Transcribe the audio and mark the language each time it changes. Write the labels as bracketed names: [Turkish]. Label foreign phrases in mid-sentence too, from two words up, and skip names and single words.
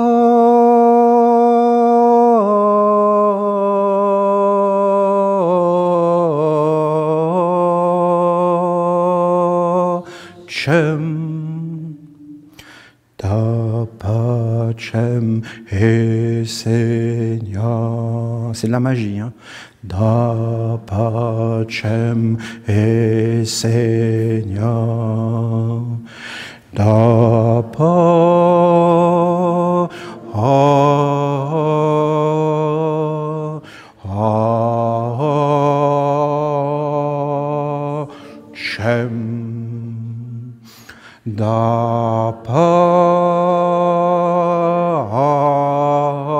[Latin] pacem, da pacem e Seigneur. [French] C'est de la magie, hein? [Latin] Da pacem e Seigneur, da pacem, da